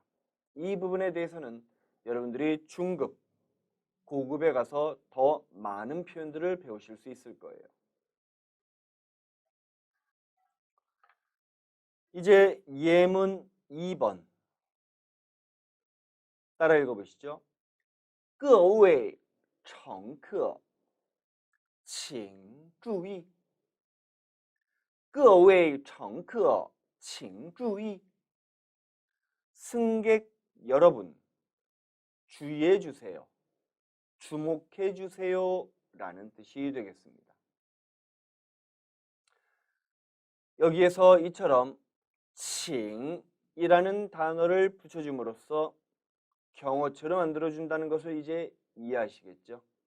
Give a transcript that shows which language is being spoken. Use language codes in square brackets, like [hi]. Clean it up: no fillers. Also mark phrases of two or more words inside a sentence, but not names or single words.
[ko] 이 부분에 대해서는 여러분들이 중급, 고급에 가서 더 많은 표현들을 배우실 수 있을 거예요. 이제 예문 2번 따라 읽어보시죠. [zh] 各位乘客请注意各位乘客请注意 [ko] 승객 여러분 주의해 주세요. 주목해 주세요 라는 뜻이 되겠습니다. 여기에서 이처럼 칭이라는 단어를 붙여줌으로써 경어처럼 만들어준다는 것을 이제 이해하시겠죠?